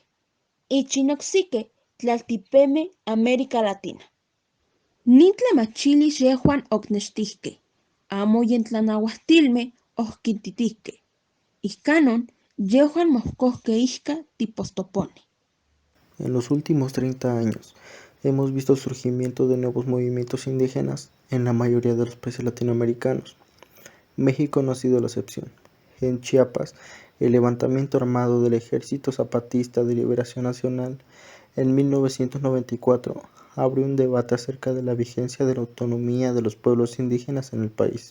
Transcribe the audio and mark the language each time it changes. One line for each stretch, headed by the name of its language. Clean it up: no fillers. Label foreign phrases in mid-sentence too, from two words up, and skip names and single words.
Nahuatl languages: Ichinoxique tlaltipeme América Latina. Nin tlamachilis yehuan ocnextisque, amo yentlanauahtilme ohquintitisque. Ihcanon yehuan mohcohque isca tipostopone.
Spanish: En los últimos 30 años hemos visto el surgimiento de nuevos movimientos indígenas en la mayoría de los países latinoamericanos. México no ha sido la excepción. En Chiapas, el levantamiento armado del Ejército Zapatista de Liberación Nacional en 1994 abrió un debate acerca de la vigencia de la autonomía de los pueblos indígenas en el país.